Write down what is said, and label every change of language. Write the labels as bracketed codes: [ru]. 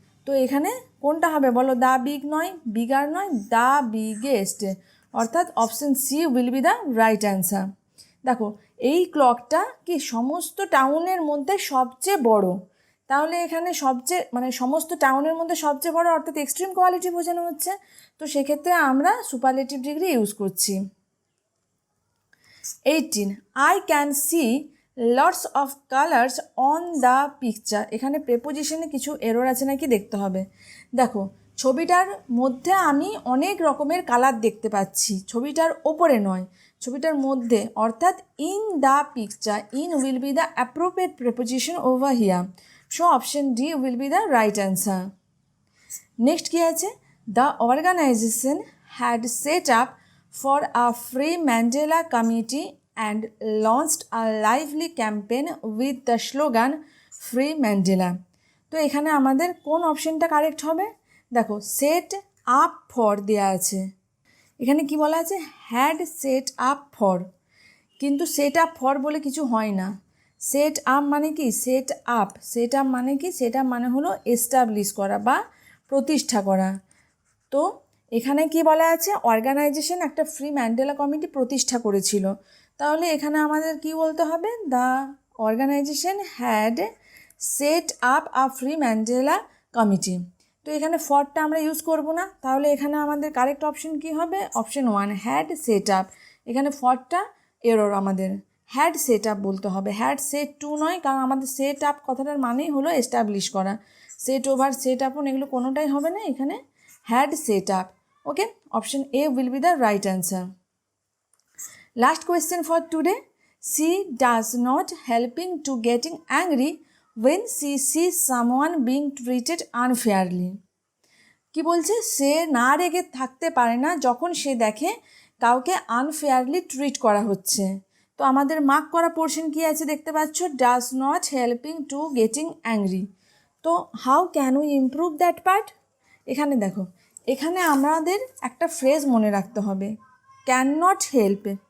[bn] তো এখানে কোনটা হবে বলো? দ্য বিগ নয়, বিগার নয়, দ্য বিগেস্ট, অর্থাৎ [en] Option C will be the right answer. [bn] দেখো এই ক্লকটা কি সমস্ত টাউনের মধ্যে সবচেয়ে বড়, তাহলে এখানে সবচেয়ে মানে সমস্ত টাউনের মধ্যে সবচেয়ে বড় অর্থাৎ এক্সট্রিম কোয়ালিটি বোঝানো হচ্ছে, তো সেক্ষেত্রে আমরা সুপারলেটিভ ডিগ্রি ইউজ করছি। [en] 18 I can see lots of colors on the picture। [bn] এখানে প্রেপোজিশনে কিছু এরর আছে নাকি দেখতে হবে। দেখো ছবিটার মধ্যে আমি অনেক রকমের কালার দেখতে পাচ্ছি, ছবিটার ওপরে নয়, ছবিটার মধ্যে, অর্থাৎ in the picture, [en] In will be the appropriate preposition over here. So option D will be the right answer. [bn] Next কী আছে, [en] The organisation had set up for a free Mandela committee and launched a lively campaign with the slogan Free Mandela। [bn] তো এখানে আমাদের কোন অপশনটা correct হবে, দেখো set up for দেওয়া আছে, এখানে কি বলা আছে হ্যাড সেট আপ ফর, কিন্তু সেট আপ ফর বলে কিছু হয় না। সেট আপ মানে কি, সেট আপ মানে কি, সেট আপ মানে হলো এস্টাবলিশ করা বা প্রতিষ্ঠা করা। তো এখানে কি বলা আছে, অর্গানাইজেশন একটা ফ্রি ম্যান্ডেলা কমিটি প্রতিষ্ঠা করেছিল, তাহলে এখানে আমাদের কি বলতে হবে, [en] The organisation had set up a free Mandela committee. [bn] তো এখানে ফরটা আমরা ইউজ করব না, তাহলে এখানে আমাদের কারেক্ট অপশন কি হবে, অপশন 1 হ্যাড সেট আপ। এখানে ফরটা এরর, আমাদের হ্যাড সেট আপ বলতে হবে, হ্যাড সেট টু নয়, কারণ আমাদের সেট আপ কথাটার মানেই হলো এস্টাবলিশ করা, সেট ওভার সেট আপন এগুলো কোনোটাই হবে না, এখানে [en] had set up। Okay, option A will be the right answer. Last question for today. She does not helping to getting angry when she sees someone being treated unfairly। [bn] কি বলছে, সে না রেগে থাকতে পারে না যখন সে দেখে কাউকে আনফেয়ারলি ট্রিট করা হচ্ছে। তো আমাদের মার্ক করা পোর্শন কি আছে দেখতে পাচ্ছ, does not helping two getting angry. তো [en] how can we improve that part, [bn] এখানে দেখো, এখানে আমাদের একটা ফ্রেজ মনে রাখতে হবে, ক্যান নট হেল্প।